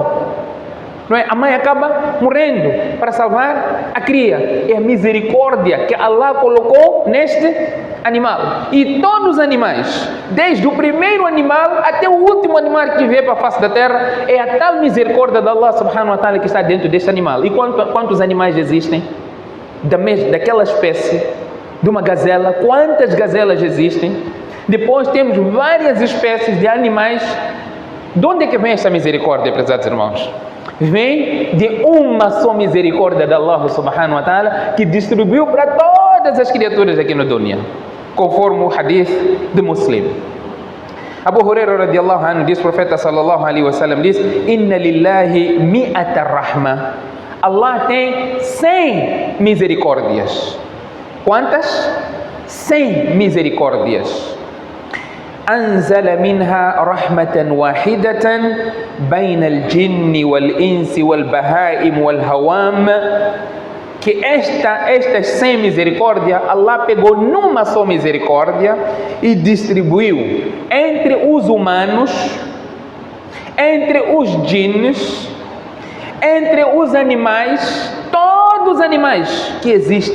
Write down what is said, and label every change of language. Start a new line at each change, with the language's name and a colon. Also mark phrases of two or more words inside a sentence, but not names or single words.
Portuguese: Não é? A mãe acaba morrendo para salvar a cria. É a misericórdia que Allah colocou neste animal. E todos os animais, desde o primeiro animal até o último animal que veio para a face da terra, é a tal misericórdia de Allah
Arabic: سبحانه وتعالى
Portuguese: que está dentro deste animal. E quantos animais existem daquela espécie? De uma gazela, quantas gazelas existem? Depois temos várias espécies de animais. De onde é que vem essa misericórdia, prezados irmãos? Vem de uma só misericórdia de Allah
Arabic: سبحانه وتعالى,
Portuguese: que distribuiu para todas as criaturas aqui no dunya, conforme o hadith de Muslim. Abu Huraira
Arabic: رضي الله عنه
Portuguese: diz, o profeta
Arabic: صلى الله عليه وسلم
Portuguese: diz:
Arabic: "إن لله مائة رحمة."
Portuguese: Allah tem 100 misericórdias. Quantas? 100 misericórdias.
Arabic: أنزل منها رحمة واحدة بين الجن والإنس والبهائم والهوام.
Portuguese: Que estas 100 misericórdias, Allah pegou numa só misericórdia e distribuiu entre os humanos, entre os jinns, entre os animais, todos os animais que existem.